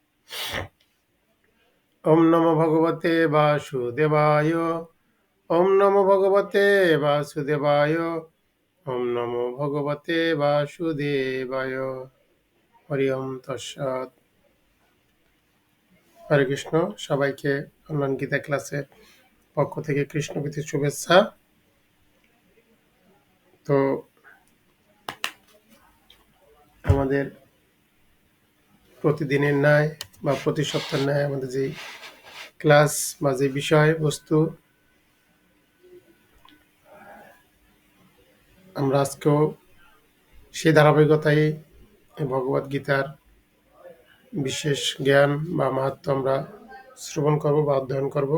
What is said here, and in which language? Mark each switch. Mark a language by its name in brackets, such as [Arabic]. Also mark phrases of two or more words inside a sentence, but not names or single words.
[Sanskrit] ওম নমো ভগবতে বাসুদেবায়। ওম নমো ভগবতে বাসুদেবায়। ওম নমো ভগবতে বাসুদেবায়। হরি ওম তৎসৎ। হরে কৃষ্ণ। [Bangla] সবাইকে অনলাইন গীতা ক্লাসের পক্ষ থেকে কৃষ্ণপ্রীতির শুভেচ্ছা। তো আমাদের প্রতিদিনের ন্যায় বা প্রতি সপ্তাহের ন্যায় আমাদের যে ক্লাস বা যে বিষয় বস্তু আমরা আজকেও সেই ধারাবাহিকতায় ভগবদ গীতার বিশেষ জ্ঞান বা মাহাত্ম্য আমরা শ্রবণ করব বা অধ্যয়ন করব।